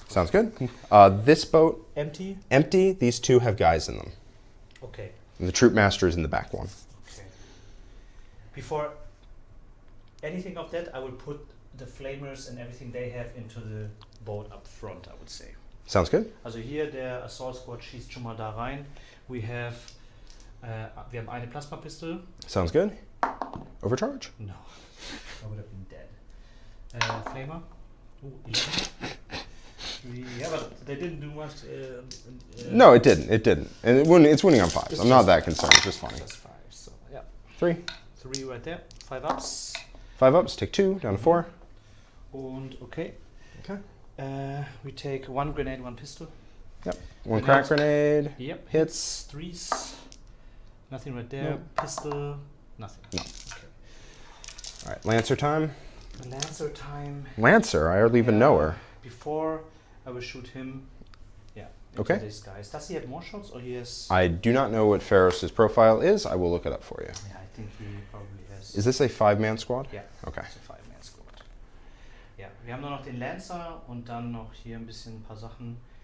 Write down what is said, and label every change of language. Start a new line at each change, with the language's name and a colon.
English: Sounds good. This boat, Empty? empty. These 2 have guys in them. Okay. And the troop master is in the back one. Okay. Before anything of that, I will put the flamers and everything they have into the boat up front, I would say. Sounds good.
German: Also hier, der Assault Squad schießt schon mal da rein. Wir haben eine Plasma-Pistol.
English: Sounds good. Overcharge? No. I would have been dead. Flamer. Ooh, 11. Yeah, but they didn't do much. No, it didn't. It didn't. And it's winning on 5s. I'm not that concerned. It's just funny. Just 5, so yeah. 3. 3 right there. 5 ups. 5 ups. Take 2. Down to 4. And okay. Okay. We take 1 grenade, 1 pistol. Yep. 1 crack grenade. Yep. Hits. 3s. Nothing right there. Nope. Pistol. Nothing. No. Okay. All right. Lancer time. Lancer time. Lancer. I hardly even know her. Before I will shoot him. Yeah. Okay. These guys. Does he have more shots or he has? I do not know what Ferris's profile is. I will look it up for you. Yeah, I think he probably has. Is this a 5-man squad?
German: Ja.
English: Okay. It's a 5-man squad.
German: Ja, wir haben nur noch den Lancer und dann noch hier ein paar Sachen.